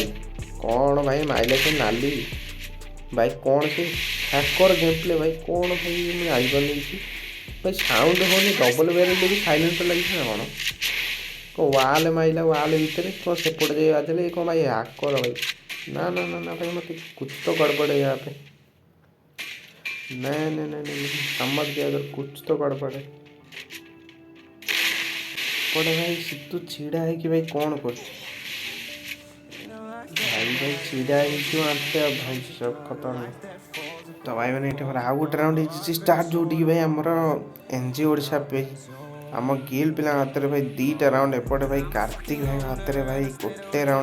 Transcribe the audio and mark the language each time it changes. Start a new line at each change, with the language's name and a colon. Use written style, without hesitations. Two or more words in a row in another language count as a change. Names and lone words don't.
Odia: କ'ଣ ଭାଇ ମାଇଲା ସେ ନାଲି ଭାଇ, କ'ଣ ସେ
English: hacker game play
Odia: ଭାଇ, କ'ଣ ଭାଇ ମୁଁ ଜାଣିପାରୁନି କିଛି ଭାଇ। ସାଉଣ୍ଡ ହେଉନି,
English: double barrel
Odia: ଦେଇକି ସାଇଲେନ୍ସର ଲାଗିଛି ନା କ'ଣ? ୱାଲ୍ ମାଇଲା, ୱାଲ୍ ଭିତରେ କ'ଣ ସେପଟେ ଯାଇ ବାଜିଲେ କ'ଣ ଭାଇ ହ୍ୟାକର ଭାଇ?
Hindi: ନା ନା ନା ନା भाई, मत कुछ तो गड़बड़ है यहाँ पे। नहीं नहीं नहीं नहीं, समझ गया अगर कुछ तो गड़बड़ है।
Odia: ଏପଟେ ଭାଇ ସିତୁ ଛିଡ଼ା ହେଇକି ଭାଇ କ'ଣ କରୁଛି ଭାଇ ଛିଡ଼ା ହେଇକି ଆଣ୍ଟେ ଭାଇ ସବୁ ଖତରନାକ। ତ ଭାଇ ମାନେ ଏଠି ଆମର ଆଉ ଗୋଟେ ରାଉଣ୍ଡ ହେଇଛି ଷ୍ଟାର୍ଟ, ଯେଉଁଠିକି ଭାଇ ଆମର ଏନ୍ଜି ଓଡ଼ିଶା ଭାଇ ଆମ ଗିଲ୍ ପିଲାଙ୍କ ହାତରେ ଭାଇ 2ଟା ରାଉଣ୍ଡ, ଏପଟେ ଭାଇ କାର୍ତ୍ତିକ ଭାଇଙ୍କ ହାତରେ ଭାଇ 1 ରାଉଣ୍ଡ।